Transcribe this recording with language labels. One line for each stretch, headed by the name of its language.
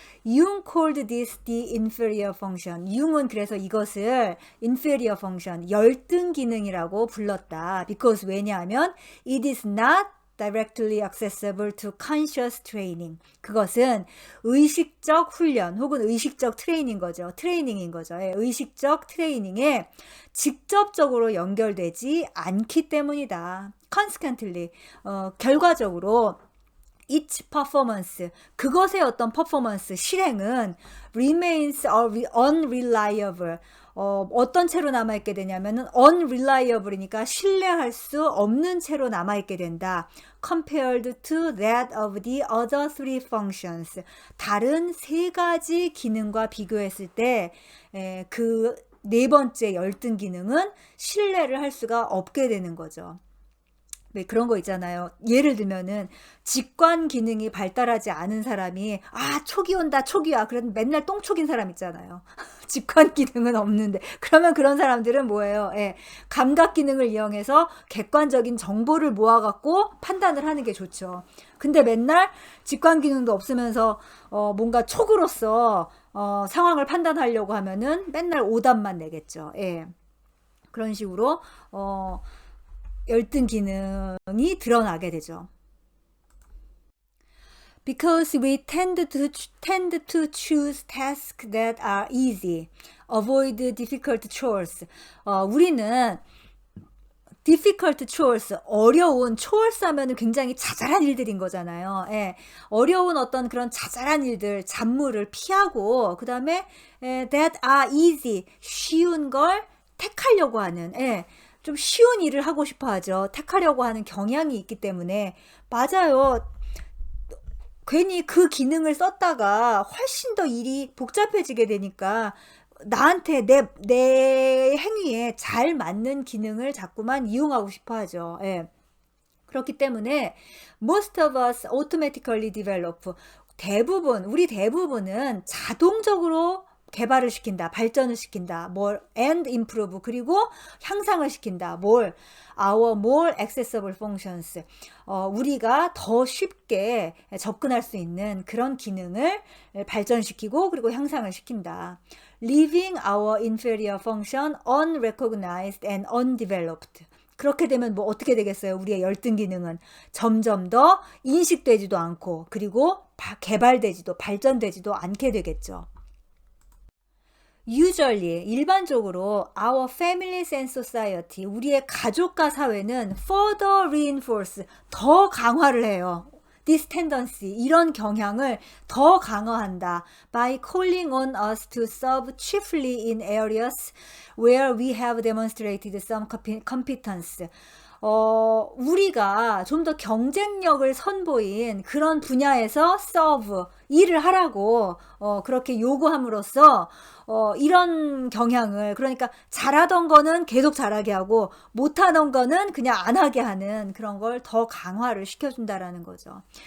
English: Jung called this the inferior function.
Korean: 융은 그래서 이것을 inferior function, 열등 기능이라고 불렀다.
English: Because 왜냐하면 it is not directly accessible to conscious training.
Korean: 그것은 의식적 훈련 혹은 의식적 트레이닝인 거죠. 의식적 트레이닝에 직접적으로 연결되지 않기 때문이다.
English: Consequently, 결과적으로 each performance, 그것의 어떤 퍼포먼스, 실행은 remains unreliable.
Korean: 어떤 채로 남아있게 되냐면은 unreliable이니까 신뢰할 수 없는 채로 남아있게 된다.
English: Compared to that of the other three functions.
Korean: 다른 세 가지 기능과 비교했을 때 그 네 번째 열등 기능은 신뢰를 할 수가 없게 되는 거죠. 네, 그런 거 있잖아요. 예를 들면은 직관 기능이 발달하지 않은 사람이 촉이 온다, 촉이야. 그래도 맨날 똥촉인 사람 있잖아요. 직관 기능은 없는데. 그러면 그런 사람들은 뭐예요? 예, 감각 기능을 이용해서 객관적인 정보를 모아갖고 판단을 하는 게 좋죠. 근데 맨날 직관 기능도 없으면서 뭔가 촉으로서 상황을 판단하려고 하면은 맨날 오답만 내겠죠. 예. 그런 식으로 열등 기능이 드러나게 되죠.
English: Because we tend to choose tasks that are easy, avoid difficult chores.
Korean: 우리는 difficult chores, 어려운 chores 하면은 굉장히 자잘한 일들인 거잖아요. 예, 어려운 어떤 그런 자잘한 일들, 잡무를 피하고 그 다음에 that are easy, 쉬운 걸 택하려고 하는, 예, 좀 쉬운 일을 하고 싶어 하죠. 택하려고 하는 경향이 있기 때문에. 맞아요. 괜히 그 기능을 썼다가 훨씬 더 일이 복잡해지게 되니까 나한테 내 행위에 잘 맞는 기능을 자꾸만 이용하고 싶어 하죠. 예. 그렇기 때문에 most of us automatically develop, 우리 대부분은 자동적으로 개발을 시킨다, 발전을 시킨다, and improve, 그리고 향상을 시킨다, our more accessible functions, 우리가 더 쉽게 접근할 수 있는 그런 기능을 발전시키고 그리고 향상을 시킨다.
English: Leaving our inferior function unrecognized and undeveloped.
Korean: 그렇게 되면 어떻게 되겠어요? 우리의 열등 기능은 점점 더 인식되지도 않고 그리고 개발되지도 발전되지도 않게 되겠죠.
English: Usually, 일반적으로 our families and society, 우리의 가족과 사회는 further reinforce, 더 강화를 해요.
Korean: This tendency, 이런 경향을 더 강화한다.
English: By calling on us to serve chiefly in areas where we have demonstrated some competence.
Korean: 우리가 좀 더 경쟁력을 선보인 그런 분야에서 serve, 일을 하라고 그렇게 요구함으로써 이런 경향을, 그러니까 잘하던 거는 계속 잘하게 하고 못하던 거는 그냥 안 하게 하는 그런 걸 더 강화를 시켜준다라는 거죠.